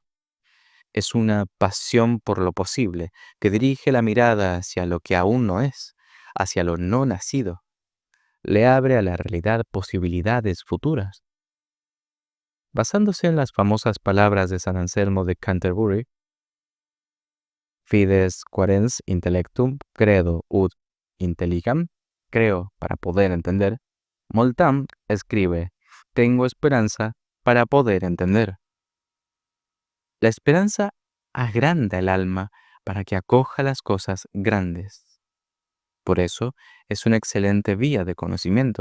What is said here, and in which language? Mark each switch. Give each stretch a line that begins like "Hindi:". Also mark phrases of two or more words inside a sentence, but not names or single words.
Spanish: Es una pasión por lo posible que dirige la mirada hacia lo que aún no es, hacia lo no nacido. Le abre a la realidad posibilidades futuras. Basándose en las famosas palabras de San Anselmo de Canterbury,
Latin: Fides quaerens intellectum credo ut intelligam,
Spanish: creo para poder entender, Moltam escribe: tengo esperanza para poder entender. La esperanza agranda el alma para que acoja las cosas grandes. Por eso es una excelente vía de conocimiento.